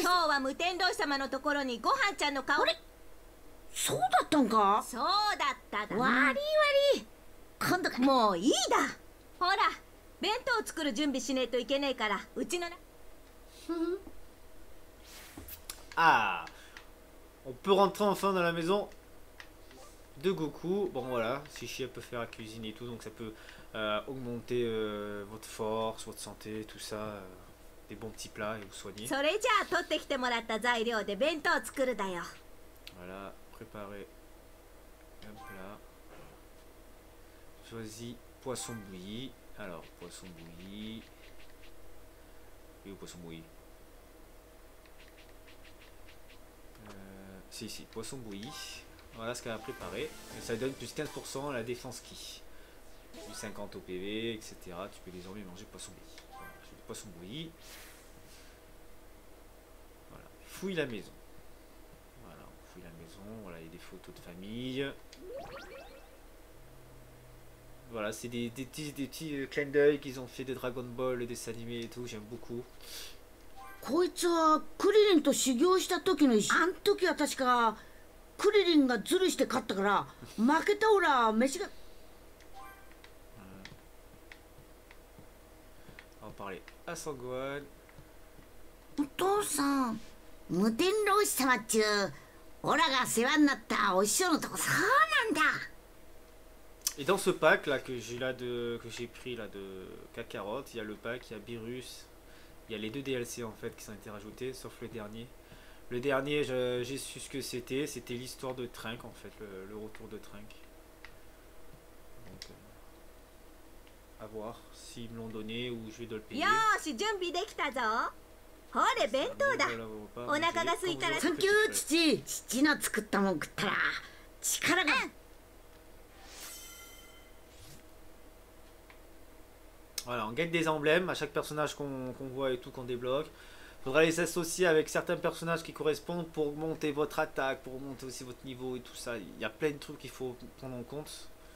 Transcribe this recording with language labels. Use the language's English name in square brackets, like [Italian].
[Japanese] 今日は無天童様のところにごはんちゃんの顔。あれ、そうだったんか。そうだっただ。悪い今度から。もういいだ。ほら、弁当を作る準備しねえといけねえから、うちのな。 Ah, [French] On peut rentrer enfin dans la maison de Goku. Bon voilà, Shichi elle peut faire la cuisine et tout, donc ça peut augmenter votre force, votre santé, tout ça. Des bons petits plats et vous soigner. [Japanese] それじゃあ取ってきてもらった材料で弁当作るだよ。 [French] Voilà, préparer un plat. Choisis poisson bouilli. Alors, poisson bouilli. Et où poisson bouilli? Si, poisson bouilli. Voilà ce qu'elle a préparé. Et ça donne plus 15% à la défense qui. Plus 50 au PV, etc. Tu peux désormais manger poisson bouilli. Voilà, j'ai du poisson bouilli. Voilà, fouille la maison. Voilà, on fouille la maison. Voilà, il y a des photos de famille. Voilà, c'est des petits clins d'œil qu'ils ont fait de Dragon Ball, le dessin animé et tout, j'aime beaucoup. [Japanese] こいつはクリリンと修行した時の石。あん時は確かクリリンがズルして勝ったから負けたオラ飯が。 [French] On va parler à Sangwan. [Japanese] お父さん、無天老師様っちゅうオラが世話になったお師匠のとこ。そうなんだ。 [French] Et dans ce pack là que j'ai pris là de Kakarot, il y a le pack, il y a Beerus, il y a les 2 DLC en fait qui sont été rajoutés, sauf le dernier. Le dernier, j'ai su ce que c'était l'histoire de Trunk en fait, le retour de Trunk. Donc, à voir s'ils me l'ont donné ou je vais devoir le payer. [Japanese] よーし準備できたぞ。ほれ弁当だ。お腹が空いたら。サンキュー父。父の作ったもん食ったら力が。 [French] Voilà, on gagne des emblèmes à chaque personnage qu'on voit et tout, qu'on débloque. Faudra les associer avec certains personnages qui correspondent pour augmenter votre attaque, pour augmenter aussi votre niveau et tout ça. Il y a plein de trucs qu'il faut prendre en compte.